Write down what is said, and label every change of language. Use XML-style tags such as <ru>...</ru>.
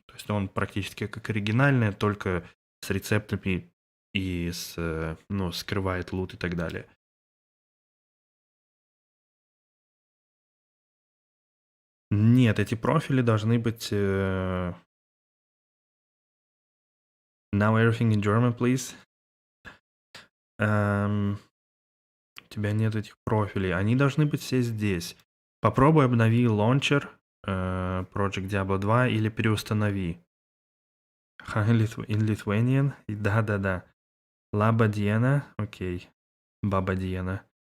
<ru>То есть он практически как оригинальный, только с рецептами и скрывает лут и так далее. Нет, эти профили должны быть...</ru> <en>Now everything in German, please.</en> <ru>У тебя нет этих профилей. Они должны быть все здесь. Попробуй обнови launcher Project Diablo 2 или переустанови.</ru> <en>In Lithuanian?</en> <ru>Да. Лабадьена, окей. Бабадьена.</ru>